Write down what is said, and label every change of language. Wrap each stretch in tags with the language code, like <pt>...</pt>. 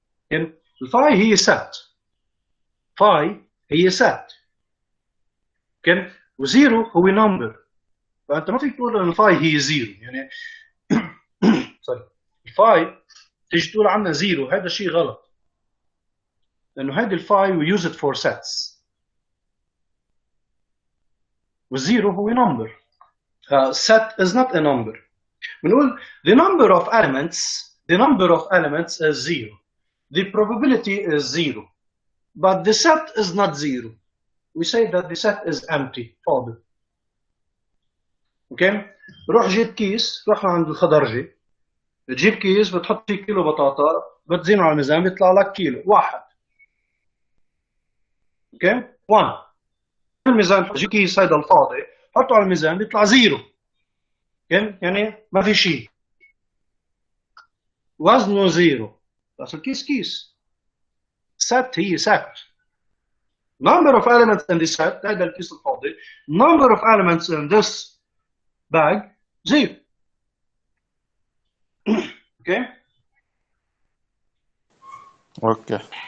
<ar>يعني الفاي هي سات، فاي هي سات كان وزيرو هو نمبر، فانت ما فيك تقول ان الفاي هي 0 يعني سوري الفاي تيجي تقول عنها 0، هذا شيء غلط لانه هذه الفاي</ar> <en>we use it for sets</en> <ar>والزيرو هو number.</ar> <en>Set is not a number.</en> <ar>بنقول</ar> <en>the number of elements is 0. The probability is 0. But the set is not 0. We say that the set is empty, فاضي.</en> <ar>اوكي. روح جيب كيس، روح عند الخضرجي، تجيب كيس بتحط فيه كيلو بطاطا، بتزينه على الميزان بيطلع لك كيلو واحد. اوكي 1. الميزان تجيب كيس هيدا الفاضي حطه على الميزان بيطلع زيرو. اوكي يعني ما في شيء، وزنه زيرو، بس الكيس كيس. set هي set.</ar> <en>Number of elements in this set،</en> <ar>هذا الكيس الفاضي.</ar> <en>Number of elements in this bag zero.</en> <ar>اوكي اوكي.</ar>